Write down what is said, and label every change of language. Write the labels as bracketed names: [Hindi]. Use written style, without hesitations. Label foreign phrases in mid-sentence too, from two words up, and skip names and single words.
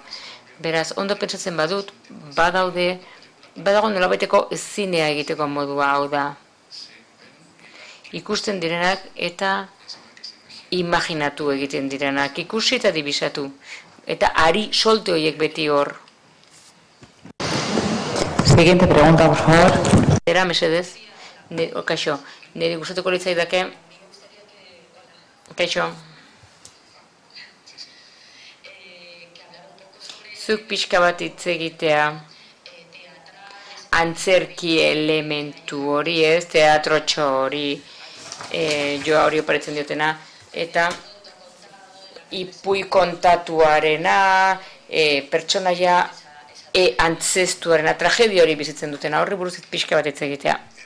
[Basque] Beraz, ondo pentsatzen badut, badago nolabaiteko zinea egiteko modua, hau da. Ikusten direnak eta imaginatu egiten direnak, ikusi eta dibisatu. Eta ari solte horiek beti hor. [Spanish] Siguiente pregunta, por favor. [Basque] Era, mesedez? Kaixo, niri gustatuko litzaidake. Kaixo. Zuk pixka bat hitz egitea. Antzerki elementu hori ez, teatrotxo hori, joa hori oparitzen diotena, eta ipui kontatuarena, pertsonaia antzestuarena, tragedia hori bizitzen dutena, horri buruz pixka bat hitz egitea.